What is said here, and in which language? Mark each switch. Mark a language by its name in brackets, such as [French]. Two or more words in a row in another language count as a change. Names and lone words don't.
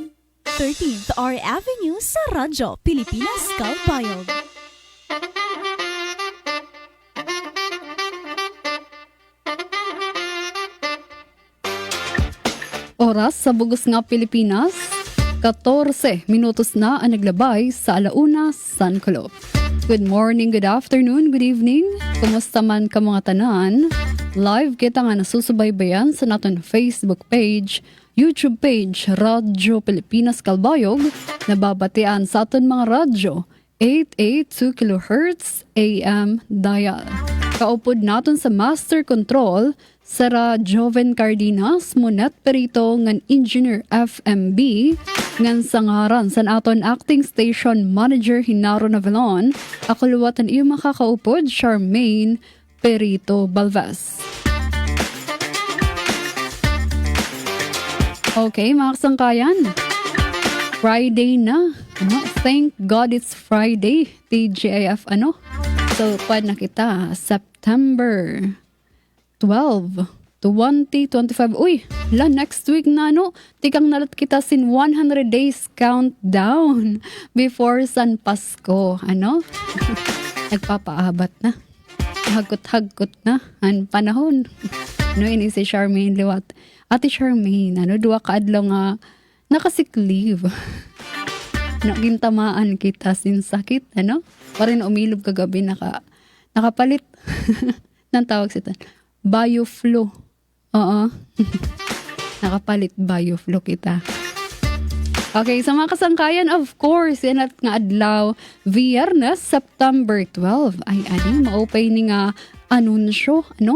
[Waray] 13th R Avenue sa Radyo Pilipinas Kalbayog. Oras sa bugos nga Pilipinas, 14 minutos na ang naglabay sa alauna San Colop. [English] Good morning, good afternoon, good evening. [Waray] Kumusta man ka mga tanan? Live kita nga nasusubaybayan sa naton Facebook page, YouTube page, Radyo Pilipinas Kalbayog. Nababatian sa aton mga radyo, 882 kHz AM dial. Kaupod naton sa Master Control, Sara Joven Cardenas, Monet Perito, ngan Engineer FMB, ngan sangaran san aton Acting Station Manager Hinaro Navalon, ako luwatan iyo makakaupod, Charmaine Perito Balvas. Okay, mga kasangkayan, Friday na. [English] Thank God it's Friday, TGIF So, [Waray] pwede na kita, September 12, 2025. Uy, next week na tikang nalat kita sin 100 [English] days countdown before [Waray] San Pasko. Nagpapaabat na. Hagot-hagot na ang panahon. Ini si Charmaine Liwat. Ate Charmaine, duwa ka adlaw nga nakasick leave. Gintamaan kita sin sakit, ano? Parin umilob kagabi, nakapalit. Nang tawag siya? Bioflu. Oo. Nakapalit bioflu kita. Okay, sa mga kasangkayan, [English] of course, [Waray] yan at nga adlaw, Viernes, September 12, ay ani, maupay ni nga anunsyo, ano?